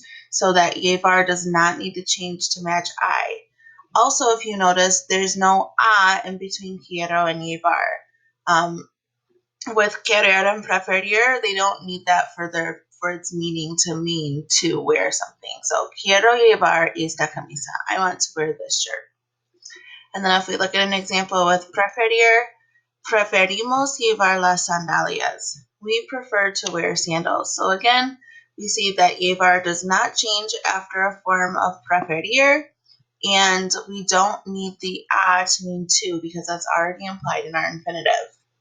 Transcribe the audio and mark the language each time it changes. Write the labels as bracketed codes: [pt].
[en] So that llevar does not need to change to match I. Also, if you notice, there's no a in between quiero and llevar. With querer and preferir, they don't need that for its meaning to mean to wear something. [es] So quiero llevar esta camisa. [en] I want to wear this shirt. And then if we look at an example with preferir, [es] preferimos llevar las sandalias. [en] We prefer to wear sandals. So again, we see that llevar does not change after a form of preferir, and we don't need the a to mean to because that's already implied in our infinitive.